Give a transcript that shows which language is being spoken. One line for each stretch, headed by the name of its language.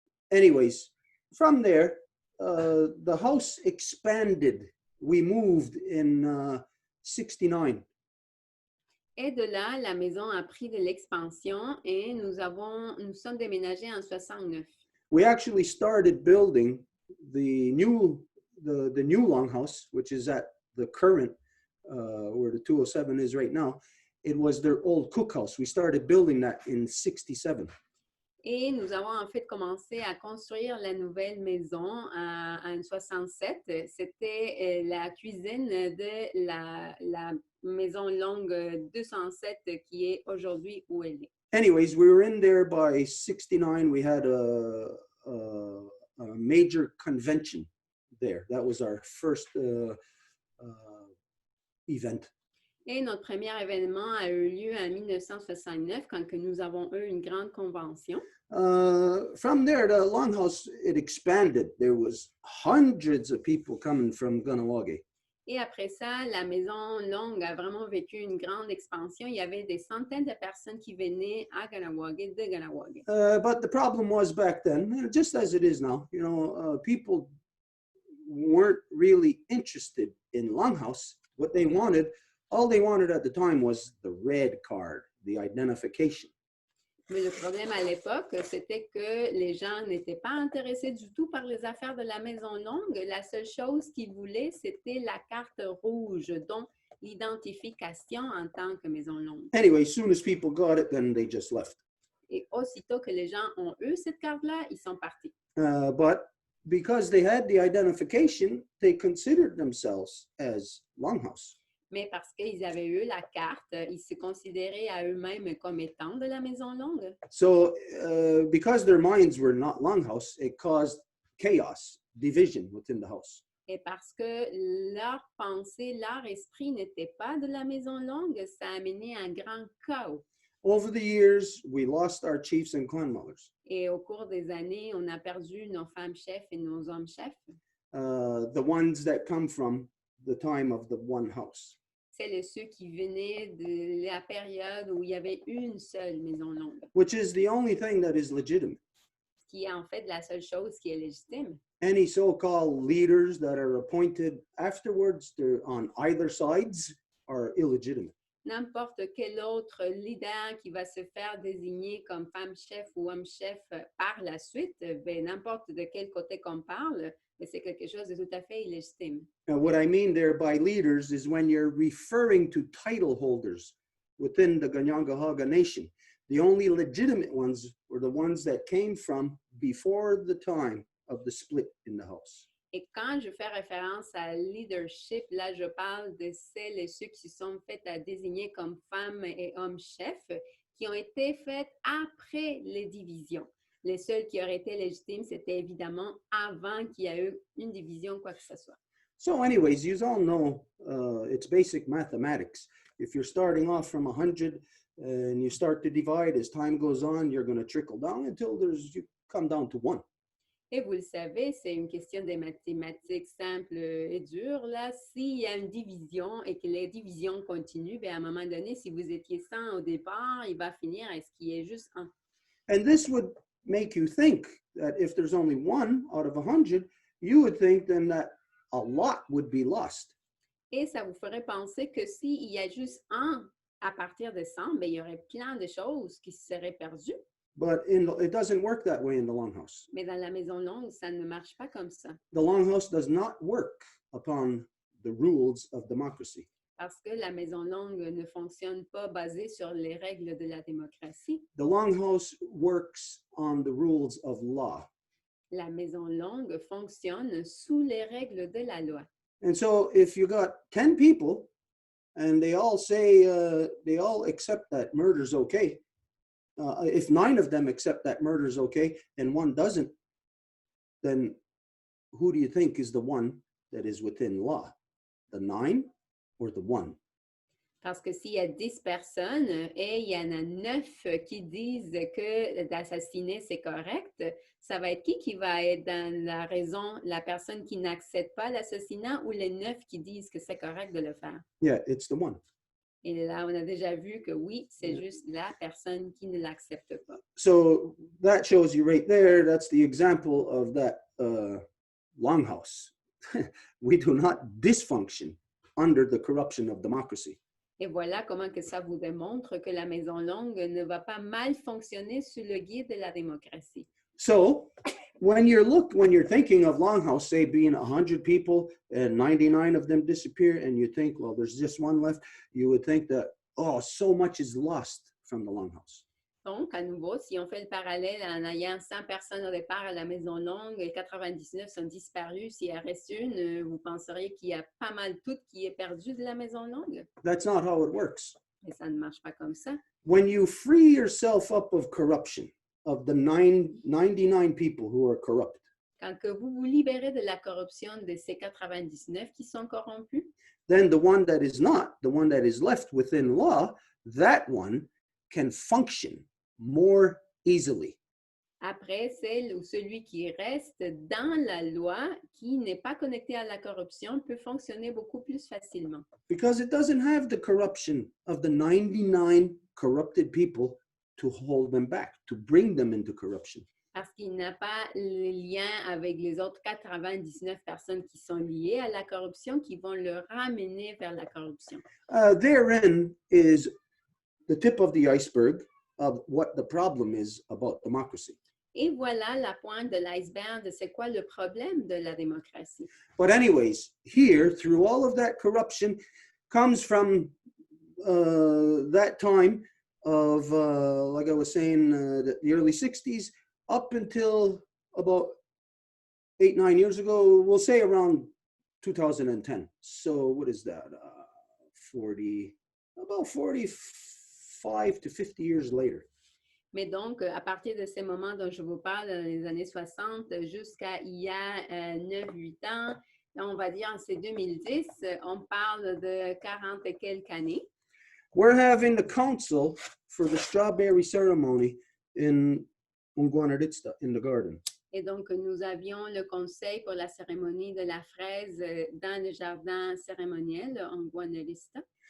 English: Anyways, from there, the house expanded. We moved in 69.
French: Et de là, la maison a pris de l'expansion et nous sommes déménagés en 69.
English: We actually started building the new Longhouse, which is at the current where the 207 is right now. It was their old cookhouse. We started building that in 67.
French: Et nous avons en fait commencé à construire la nouvelle maison en 67. C'était la cuisine de la Maison Longue 207 qui est aujourd'hui où elle est.
English: Anyways, we were in there by 69. We had a major convention there. That was our first event.
French: Et notre premier événement a eu lieu en 1969 quand que nous avons eu une grande convention.
English: From there, the Longhouse, it expanded. There was hundreds of people coming from Ganawagi.
French: Et après ça, la Maison Longue a vraiment vécu une grande expansion. Il y avait des centaines de personnes qui venaient à Ganawagi, de Ganawagi.
English: But the problem was back then, just as it is now, people weren't really interested in Longhouse. What they wanted, all they wanted at the time was the red card, the identification.
French: Mais le problème à l'époque, c'était que les gens n'étaient pas intéressés du tout par les affaires de la Maison Longue. La seule chose qu'ils voulaient, c'était la carte rouge, donc l'identification en tant que Maison Longue.
English: Anyway, as soon as people got it, then they just left.
French: Et aussitôt que les gens ont eu cette carte-là, ils sont partis.
English: But because they had the identification, they considered themselves as Longhouse.
French: Mais parce qu'ils avaient eu la carte, ils se considéraient à eux-mêmes comme étant de la maison longue.
English: So because their minds were not Longhouse, it caused chaos, division within the house.
French: Et parce que leur pensée, leur esprit n'était pas de la maison longue, ça a amené un grand chaos.
English: Over the years, we lost our chiefs and clan mothers.
French: Et au cours des années, on a perdu nos femmes chefs et nos hommes chefs.
English: The ones that come from the time of the one house.
French: C'est ceux qui venaient de la période où il y avait une seule maison longue,
English: Which is the only thing that is legitimate.
French: qui est en fait la seule chose qui est légitime.
English: Any so-called leaders that are appointed afterwards, they're on either sides, are illegitimate.
French: N'importe quel autre leader qui va se faire désigner comme femme chef ou homme chef par la suite, ben, n'importe de quel côté qu'on parle, mais c'est quelque chose de tout à fait illégitime.
English: Now, what I mean there by leaders is when you're referring to title holders within the Ganyangahaga nation. The only legitimate ones were the ones that came from before the time of the split in the house.
French: Et quand je fais référence à leadership, là, je parle de celles et ceux qui sont faits à désigner comme femmes et hommes chefs, qui ont été faites après les divisions. Les seuls qui auraient été légitimes, c'était évidemment avant qu'il y ait eu une division, quoi que ce soit.
English: So anyways, you all know it's basic mathematics. If you're starting off from 100 and you start to divide, as time goes on, you're going to trickle down until you come down to 1.
French: Et vous le savez, c'est une question des mathématiques simple et dure. Là, s'il y a une division et que les divisions continuent, bien, à un moment donné, si vous étiez 100 au départ, il va finir à ce qu'il y ait juste 1.
English: And this would make you think that if there's only 1 out of 100, you would think then that a lot would be lost.
French: Et ça vous ferait penser que s'il y a juste 1 à partir de 100, bien, il y aurait plein de choses qui seraient perdues.
English: But it doesn't work that way in the Longhouse.
French: Mais dans la maison longue, ça ne marche pas comme ça.
English: The Longhouse does not work upon the rules of democracy.
French: Parce que la maison longue ne fonctionne pas basée sur les règles de la démocratie.
English: The Longhouse works on the rules of law.
French: La maison longue fonctionne sous les règles de la loi.
English: And so if you got 10 people and they all say, they all accept that murder's okay, if 9 of them accept that murder's okay and 1 doesn't, then who do you think is the one that is within law? The 9 or the 1?
French: Parce que s'il y a 10 personnes et il y en a 9 qui disent que d'assassiner, c'est correct, ça va être qui va être dans la raison, la personne qui n'accepte pas l'assassinat ou les 9 qui disent que c'est correct de le faire?
English: Yeah, it's the 1.
French: Et là, on a déjà vu que oui, c'est juste la personne qui ne l'accepte pas.
English: So that shows you right there, that's the example of that Longhouse. We do not dysfunction under the corruption of democracy.
French: Et voilà comment que ça vous démontre que la maison longue ne va pas mal fonctionner sous le guide de la démocratie.
English: So when you're thinking of Longhouse, say being 100 people and 99 of them disappear, and you think, well, there's just 1 left, you would think that, oh, so much is lost from the Longhouse.
French: Donc, à nouveau, si on fait le parallèle en ayant 100 personnes au départ à la maison longue et 99 sont disparues, s'il en reste une, vous penseriez qu'il y a pas mal tout qui est perdu de la maison longue?
English: That's not how it works.
French: Mais ça ne marche pas comme ça.
English: When you free yourself up of corruption, of the 99 people who are corrupt,
French: Quand que vous vous libérez de la corruption de ces 99 qui sont corrompus,
English: then the one that is not, the one that is left within law, that one can function more easily.
French: après, celle ou celui qui reste dans la loi, qui n'est pas connecté à la corruption, peut fonctionner beaucoup plus facilement.
English: Because it doesn't have the corruption of the 99 corrupted people to hold them back, to bring them into corruption.
French: Parce qu'il n'a pas le lien avec les autres 99 personnes qui sont liées à la corruption, qui vont le ramener vers la corruption.
English: Therein is the tip of the iceberg of what the problem is about democracy.
French: Et voilà la pointe de l'iceberg de c'est quoi le problème de la démocratie.
English: But anyways, here, through all of that corruption, comes from that time of, like I was saying, the early 60s, up until about 8, 9 years ago, we'll say around 2010. So what is that? 40, about 45 to 50 years later.
French: Mais donc, à partir de ces moments dont je vous parle, dans les années 60, jusqu'à il y a 9-8 ans, on va dire en ces 2010, on parle de 40 et quelques années.
English: We're having the council for the strawberry ceremony in Unguanaritsta, in the garden.
French: Et donc, nous avions le conseil pour la cérémonie de la fraise dans le jardin cérémoniel en Guanarista.